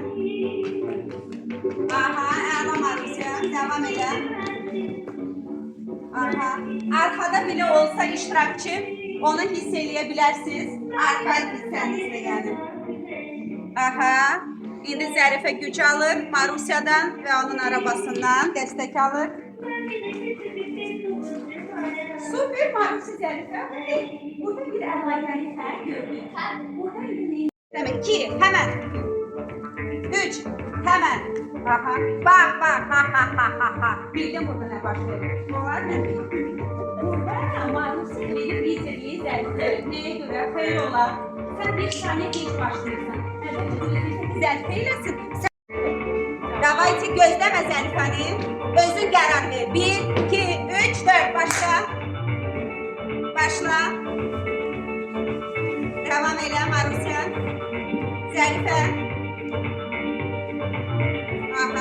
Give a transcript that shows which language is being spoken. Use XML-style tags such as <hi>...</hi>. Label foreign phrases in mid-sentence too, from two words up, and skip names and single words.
<az>Aha, əla Marusya, devam edə. Aha.</az> <tr>Arkada bile olsa</tr> <az>iştirakçı, onu hiss eləyə bilərsiniz. Arka hissənizdə yəni. Aha. İndi Zərifə güc alır Marusya'dan ve onun arabasından</az> <tr>destek alır.</tr> <az>Süper Marusya Zərifə. Burada bir əlaqəni gördük.</az> <tr>Demek ki hemen. 3. Hemen. Aha. Bak bak ha ha ha ha ha. Bildim burada ne başlıyor. Onlar ne? Burada Marusya benim izlediği Zərifə. Neye göre? Hayır ola. Sen bir saniye geç başlıyorsun.</tr> <az>Zərifə eləsin. Davayçı gözləmə Zərifəni. Özün qərar ver. 1, 2, 3, 4. Başla. Başla. Devam elə Marusya. Zərifə. Aha.</az>